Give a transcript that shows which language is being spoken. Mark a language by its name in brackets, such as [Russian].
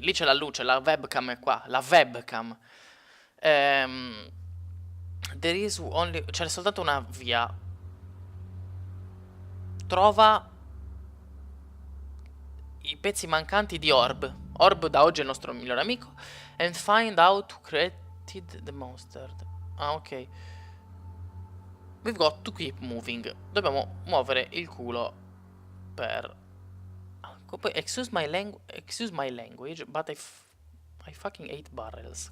[Italian] Lì c'è la luce, la webcam è qua. La webcam. [English] There is only... [Italian] C'è soltanto una via. Trova i pezzi mancanti di Orb. Orb da oggi è il nostro migliore amico. [English] And find out who created the monster. Ah, ok. We've got to keep moving. [Italian] Dobbiamo muovere il culo per... Poi, [English] excuse my language, but I fucking hate barrels.